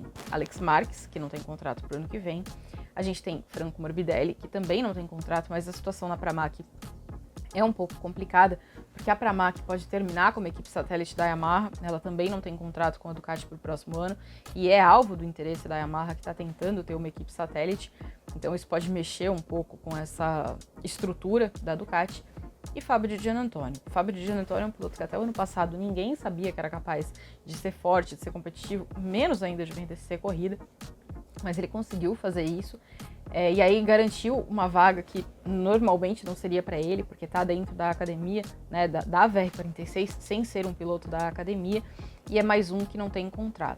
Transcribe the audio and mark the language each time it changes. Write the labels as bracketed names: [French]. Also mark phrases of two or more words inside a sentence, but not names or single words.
[Portuguese] Alex Marquez, que não tem contrato para o ano que vem, a gente tem Franco Morbidelli, que também não tem contrato, mas a situação na Pramac é um pouco complicada, porque a Pramac pode terminar como equipe satélite da Yamaha, ela também não tem contrato com a Ducati para o próximo ano, e é alvo do interesse da Yamaha, que está tentando ter uma equipe satélite, então isso pode mexer um pouco com essa estrutura da Ducati. E Fabio Di Giannantonio. O Fabio Di Giannantonio é um piloto que até o ano passado ninguém sabia que era capaz de ser forte, de ser competitivo, menos ainda de vencer corrida, mas ele conseguiu fazer isso. E aí garantiu uma vaga que normalmente não seria para ele, porque está dentro da academia, da VR46, sem ser um piloto da academia, e é mais um que não tem contrato.